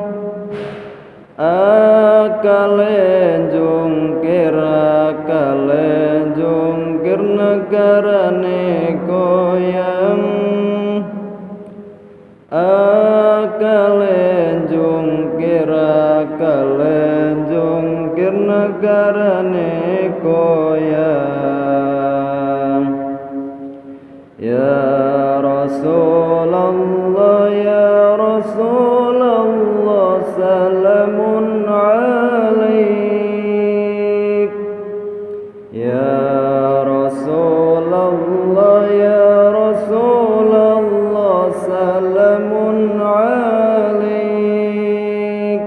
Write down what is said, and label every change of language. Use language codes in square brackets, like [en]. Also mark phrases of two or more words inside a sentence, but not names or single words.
[jv] Akalen jungkir, akalen jungkir, negara ne goyang. Akalen jungkir, akalen jungkir, negara ne goyang. [ar] يا رسول الله، يا رسول الله، سلام عليك. يا رسول الله، يا رسول الله، سلام عليك.